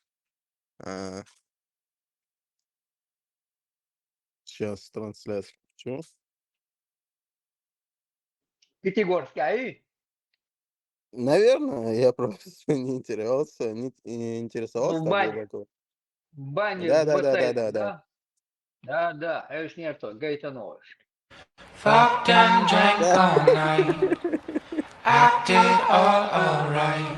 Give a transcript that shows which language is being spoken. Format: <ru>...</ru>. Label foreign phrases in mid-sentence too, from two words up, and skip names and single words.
<ru>Сейчас трансляцию. Чё? Пятигорский, ай? Наверное, я просто не интересовался, Ну, интересовался в так бане. глубоко. В бане Да, с да, да, да, бассейном, да, да. да? Да, а уж не то, Гайтанович.</ru> <en>Fucked and drank all night, acted all alright.</en>